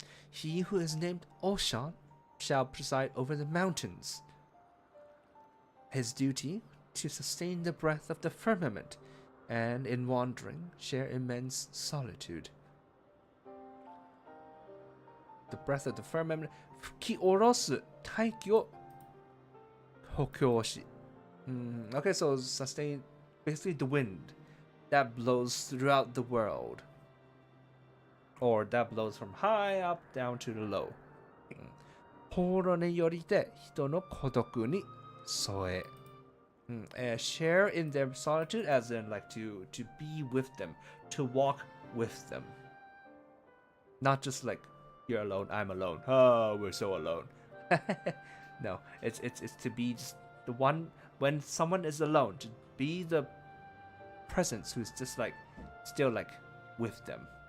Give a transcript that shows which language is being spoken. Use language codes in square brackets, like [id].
[en] He who is named Oshan shall preside over the mountains. His duty to sustain the breath of the firmament, and in wandering share immense solitude. The breath of the firmament, [ja] 吹き下ろす大気を補強し。 [en] Okay, so sustain basically the wind that blows throughout the world, or that blows from high up down to the low. [ja] 放浪によりて人の孤独に添え。 [en] Share in their solitude, as in like to be with them, to walk with them. Not just like you're alone, I'm alone. Oh, we're so alone. No, it's to be just the one when someone is alone, to be the presence who's just like still like with them.